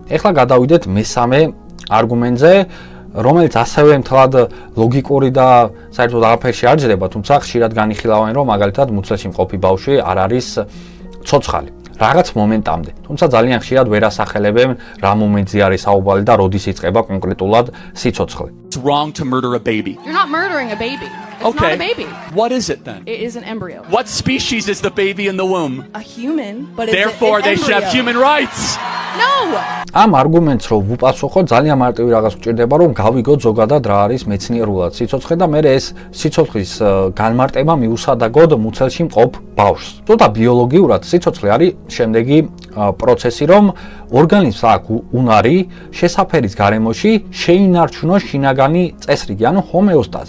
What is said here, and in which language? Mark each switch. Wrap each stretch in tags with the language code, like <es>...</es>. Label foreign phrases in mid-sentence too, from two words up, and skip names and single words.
<ka>ეხლა გადავიდეთ მესამე არგუმენტზე, რომელიც ასევე მთლად ლოგიკური და საერთოდ არაფერში არ ჯდება, თუმცა ხშირად განიხილავენ, რომ მაგალითად მუცელში მყოფი ბავშვი არ არის ცოცხალი. რაღაც მომენტამდე. თუმცა ძალიან ხშირად ვერ ასახელებენ რა მომენტზე არის საუბარი და როდის იწყება კონკრეტულად სიცოცხლე.</ka> <en>It's wrong to murder a baby. You're not murdering a baby. It's Okay. not a baby. What is it then? It is an embryo. What species is the baby in the womb? A human, but it's Therefore, an they should have embryo. human rights. No!</en> <ka>ამ არგუმენტს რომ ვუპასუხოთ, ძალიან მარტივი რაღაც გვჭირდება, რომ გავიგოთ ზოგადად რა არის მეცნიერულად სიცოცხლე და მე ეს სიცოცხლის განმარტება მიუსადაგოდ მუცელში მყოფ ბავშვს. ცოტა ბიოლოგიურად სიცოცხლე არის შემდეგი პროცესი, რომ ორგანიზმს აქვს უნარი შესაფერის გარემოში შეინარჩუნოს შინაგანი წესრიგი, ანუ ჰომეოსტაზი.</ka>